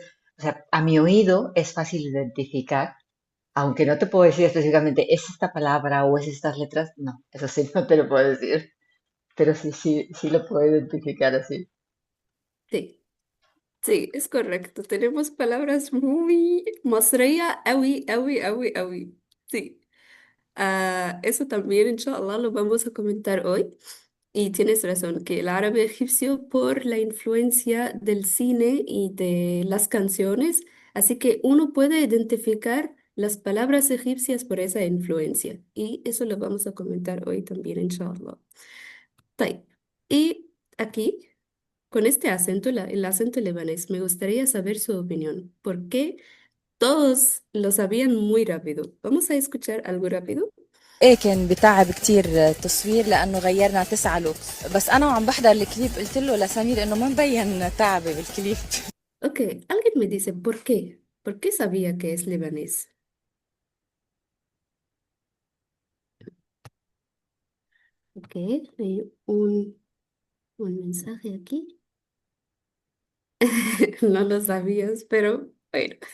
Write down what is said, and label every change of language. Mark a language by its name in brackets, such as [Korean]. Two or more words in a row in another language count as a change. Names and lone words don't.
[Spanish] O sea, a mi oído es fácil identificar, aunque no te puedo decir específicamente, es esta palabra o es estas letras, no, eso sí no te lo puedo decir, pero sí lo puedo identificar así. Sí, sí, es correcto. Tenemos palabras muy [Arabic] مصرية أوي أوي أوي أوي. [Spanish] Sí. Eso también, inshallah, lo vamos a comentar hoy. Y tienes razón, que el árabe egipcio por la influencia del cine y de las canciones, así que uno puede identificar las palabras egipcias por esa influencia. Y eso lo vamos a comentar hoy también, inshallah. [Arabic] طيب. [Spanish] Y aquí, con este acento, el acento libanés, me gustaría saber su opinión. ¿Por qué todos lo sabían muy rápido? Vamos a escuchar algo rápido. [Arabic] ايه كان بتعب كتير التصوير لانه غيرنا 9 لغات بس انا وعم بحضر الكليب قلت له لسمير انه ما مبين تعبي بالكليب. [Spanish] Ok, alguien me dice, ¿por qué? ¿Por qué sabía que es libanés? Ok, hay un mensaje aquí. No lo sabías, pero bueno.